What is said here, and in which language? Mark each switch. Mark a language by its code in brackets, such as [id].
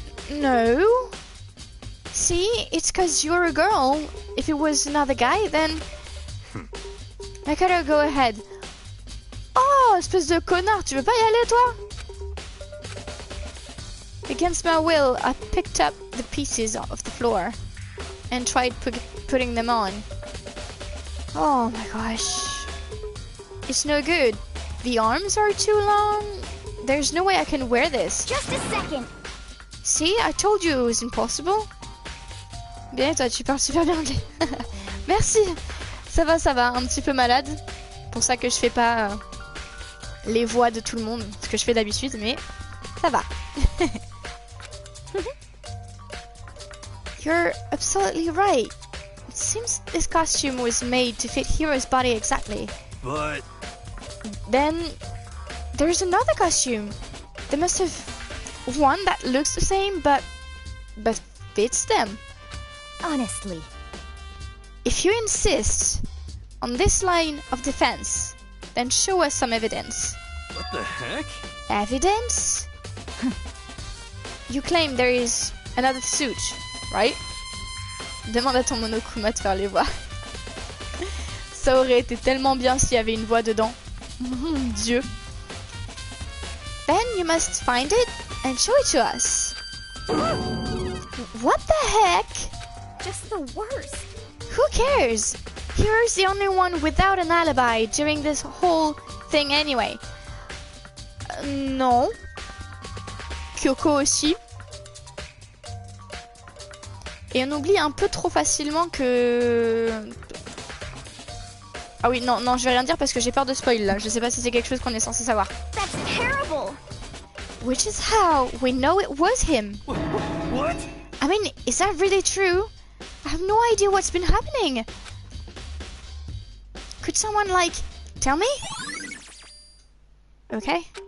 [en] No. See, it's cause you're a girl. If it was another guy, then... I gotta go ahead. [fr] Oh, espèce de connard, tu veux pas y aller, toi? [en] Against my will, I picked up the pieces off the floor and tried putting them on. Oh my gosh. It's no good. The arms are too long. There's no way I can wear this. Just a second. See, I told you it was impossible. [fr] Bien, toi, tu parles super bien anglais. Merci. Ça va, un petit peu malade. Pour ça que je fais pas les voix de tout le monde, ce que je fais d'habitude, mais ça va. [en] You're absolutely right. It seems this costume was made to fit Hero's body exactly. But... Then there's another costume. They must have one that looks the same but fits them. Honestly. If you insist on this line of defense, then show us some evidence. what the heck? Evidence? You claim there is another suit, right? [fr] Demande à ton monokuma de faire les voix. Ça aurait été tellement bien s'il y avait une voix dedans. Mon Dieu. [en] Then you must find it and show it to us. What the heck? Just the worst. Who cares? Hero's the only one without an alibi during this whole thing anyway. [fr] Non. Kyoko aussi. Et on oublie un peu trop facilement que... Ah oui, non, je vais rien dire parce que j'ai peur de spoil là. Je sais pas si c'est quelque chose qu'on est censé savoir. [en] That's terrible. Which is how we know it was him. What? I mean, is that really true? I have no idea what's been happening. Could someone, like, tell me? Okay.